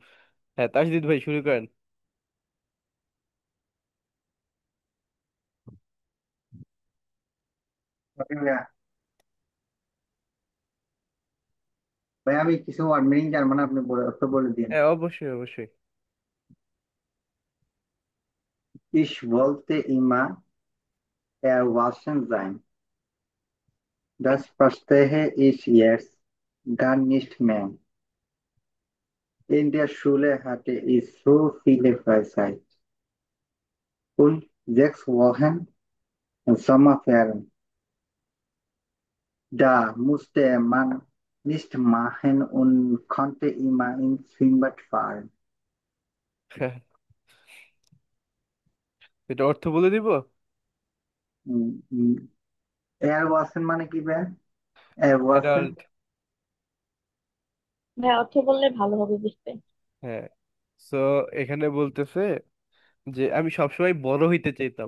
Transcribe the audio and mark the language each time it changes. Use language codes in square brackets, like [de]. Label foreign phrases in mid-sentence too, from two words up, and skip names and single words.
[bn] হ্যাঁ, তাসদিদ ভাই শুরু করেন। ওকে ভাইয়া। ভাই আমি কিছু [en] word meaning [bn] জানবো না, আপনি অর্থ বলে দিন। হ্যাঁ, অবশ্যই অবশ্যই। [de] Ich wollte immer erwachsen sein. Das verstehe ich jetzt gar nicht mehr. In der Schule hatte ich so viele Freizeit und 6 Wochen Sommerferien. Da musste man nicht machen und konnte immer ins Schwimmbad fahren. [bn] এটা অর্থ বলে দিব। উম, উম, Erwachsen মানে কি ভাই? [de] Erwachsen [bn] অ্যাডাল্ট। হ্যাঁ, অর্থ বললে ভালো হবে বুঝতে। হ্যাঁ, সো এখানে বলতেছে যে আমি সবসময় বড় হইতে চাইতাম।